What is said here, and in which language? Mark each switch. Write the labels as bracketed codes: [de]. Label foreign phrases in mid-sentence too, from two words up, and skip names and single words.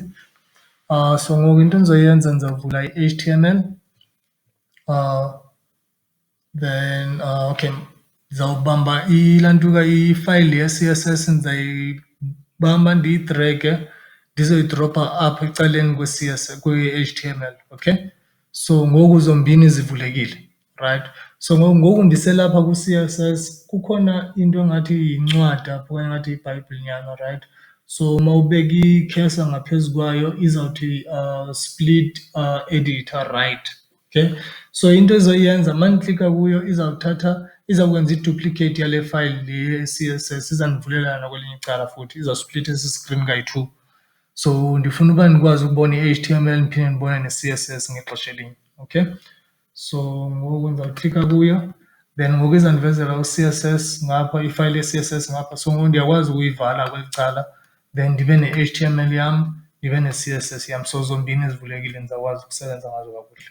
[xh] So ngoku into endizoyenza ndizawuvula i-HTML, [en] then okay, [xh] ndizawubamba laa nto ifayile ye-CSS ndizayibamba ndiyidrage ndizoyidropha apha ecaleni kwe-HTML. [en] Okay, so [xh] ngoku zombini zivulekile, right? So ngoku ndiselapha ku-CSS kukhona into engathi yincwadi apho okanye engathi yibhayibhile, right? So uma ubeka i-cursor ngaphezu kwayo izawuthi [en] split editor right. Okay, so [xh] into ezoyenza uma ndiklika kuyo izawukwenza i-duplicate yale file le ye-CSS, izandivulela nakwelinye icala futhi, izawusplitha esi screen kayi-2. So ndifuna uba ndikwazi ukubona i-HTML ndiphinde ndibone ne-CSS ngexesha elinye. [en] Okay, so [xh] ngoku ndizawuklika kuyo, then ngoku izandivezela u-CSS ngapha, ifayile ye-CSS ngapha. So ngoku ndiyakwazi ukuyivala kweli cala then ndibe ne-HTML yami, ndibe ne-CSS yami, so zombini zivulekile ngizakwazi ukusebenza ngazo kakuhle.